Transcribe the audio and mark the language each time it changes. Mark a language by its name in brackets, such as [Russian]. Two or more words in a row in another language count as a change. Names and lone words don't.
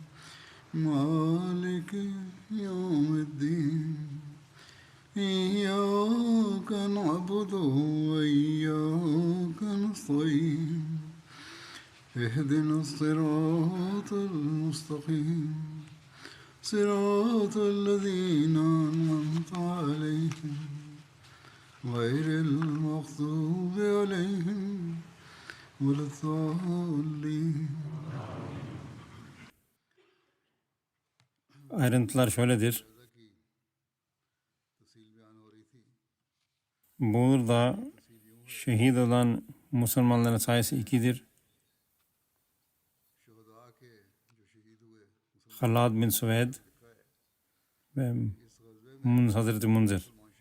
[Arabic] مالك يوم الدين إياك نعبد وإياك نستعين اهدنا الصراط المستقيم صراط الذين أنعمت عليهم غير المغضوب عليهم ولا الضالين. [Turkish] Ayrıntılar şöyledir. Burada şehit olan Müslümanların sayısı 2'dir. Halad bin Süveyd ve Hazreti Munzir.